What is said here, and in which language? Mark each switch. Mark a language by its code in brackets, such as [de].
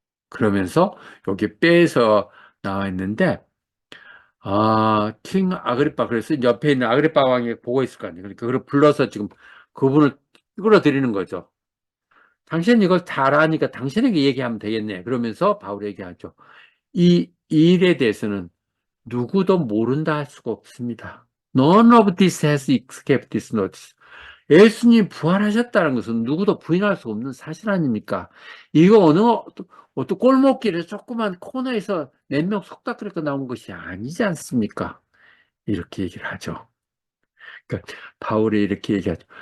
[ko] 그러면서 여기 빼서 나와 있는데 킹 아그리파 그래서 옆에 있는 아그리파 왕이 보고 있을 거 아니에요. 그러니까 그걸 불러서 지금 그분을 끌어들이는 거죠. 당신 이걸 다 알아니까 당신에게 얘기하면 되겠네. 그러면서 바울이 얘기하죠. 이 일에 대해서는 누구도 모른다 할 수가 없습니다. [en] None of this has escaped this notice. [ko] 예수님 부활하셨다는 것은 누구도 부인할 수 없는 사실 아닙니까? 이거 어떤 골목길에 조그만 코너에서 몇 명 속닥거리고 나온 것이 아니지 않습니까? 이렇게 얘기를 하죠. 그러니까 바울이 이렇게 얘기하죠.